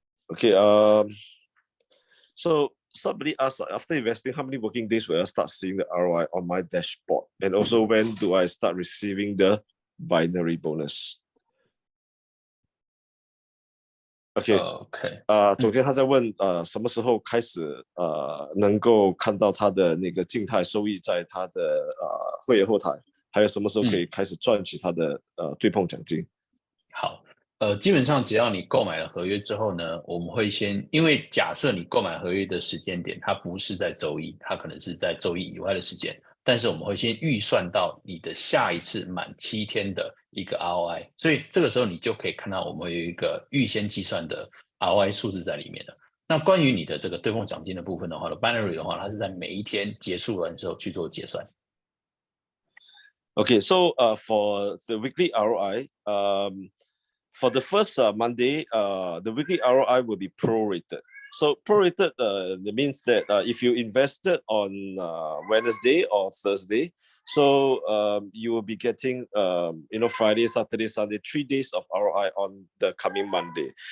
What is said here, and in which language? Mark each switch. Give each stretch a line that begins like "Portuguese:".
English: Okay. So somebody asked, after investing, how many working days will I start seeing the ROI on my dashboard? And also, when do I start receiving the binary bonus? Okay.
Chinese: 总监他在问什么时候开始能够看到他的那个静态收益在他的会员后台，还有什么时候可以开始赚取他的对碰奖金？好，基本上只要你购买了合约之后呢，我们会先，因为假设你购买合约的时间点它不是在周一，它可能是在周一以外的时间，但是我们会先预算到你的下一次满7天的一个 ROI， 所以这个时候你就可以看到我们有一个预先计算的 ROI 数字在里面了。那关于你的这个对碰奖金的部分的话呢 ，binary 的话，它是在每一天结束完之后去做结算。
English: Okay, so for the weekly ROI, for the first Monday, the weekly ROI will be prorated. So prorated that means that if you invested on Wednesday or Thursday, so you will be getting Friday, Saturday, Sunday, 3 days of ROI on the coming Monday.